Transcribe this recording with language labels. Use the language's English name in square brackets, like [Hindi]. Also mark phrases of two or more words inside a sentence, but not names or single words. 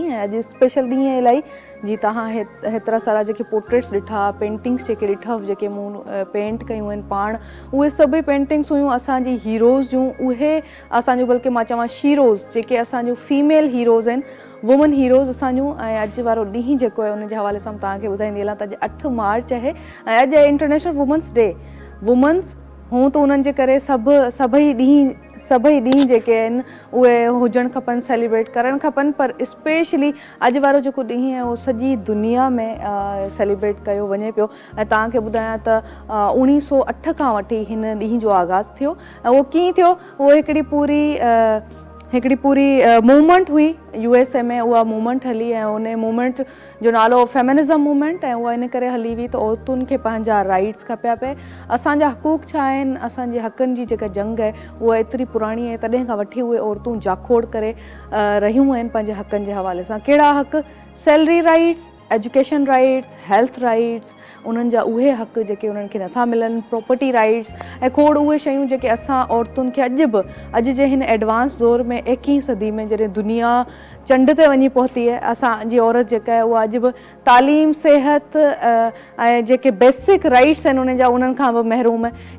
[Sindhi] ऐं अॼु स्पेशल ॾींहुं आहे इलाही, जी तव्हां हेतिरा सारा जेके पोर्ट्रेट्स ॾिठा, पेंटिंग्स जेके ॾिठव, जेके मूं पेंट कयूं आहिनि पाण, उहे सभई पेंटिंग्स हुयूं असांजी हीरोज़ जूं। उहे असांजो बल्कि मां चवां शीरोज़ जेके असांजूं [English] female heroes [Sindhi] आहिनि, [English] women heroes [Sindhi] असांजूं। ऐं अॼु वारो ॾींहुं जेको आहे उन जे हवाले सां तव्हांखे ॿुधाईंदी हलां त अॼु 8 मार्च आहे ऐं अॼु आहे इंटरनेशनल वुमेंस डे। वुमेन्स हूं त उन्हनि जे करे सभई ॾींहं जेके आहिनि उहे हुजणु खपनि, सेलिब्रेट करणु खपनि, पर स्पेशली अॼु वारो जेको ॾींहुं आहे उहो सॼी दुनिया में सेलिब्रेट कयो वञे पियो। ऐं तव्हांखे ॿुधायां त 1908 खां वठी हिन ॾींहं जो आगाज़ थियो ऐं उहो कीअं थियो, उहो हिकिड़ी पूरी मूवमेंट हुई USA में, उहा मूवमेंट हली ऐं उन मूवमेंट जो नालो [English] feminism movement, [Sindhi] ऐं उहा इन करे हली हुई त औरतुनि खे पंहिंजा राइट्स खपिया पिए, असांजा हक़ूक़ छा आहिनि, असांजे हक़नि जी जेका जंग आहे उहा एतिरी पुराणी आहे, तॾहिं खां वठी उहे औरतूं जाखोड़ करे रहियूं आहिनि पंहिंजे हक़नि जे हवाले सां। कहिड़ा हक़? [English] salary rights, education rights, health rights, [Sindhi] उन्हनि जा उहे हक़ जेके उन्हनि खे नथा मिलनि, [English] property rights [Sindhi] ऐं खोड़ उहे शयूं जेके असां औरतुनि खे अॼु जे हिन एडवांस दौर में 21वीं सदी में जॾहिं दुनिया चंड ते वञी पहुती आहे, असांजी औरत जेका आहे उहा अॼु बि तालीम, सिहत ऐं जेके [English] basic rights [Sindhi] आहिनि उन्हनि खां बि महरूम आहे।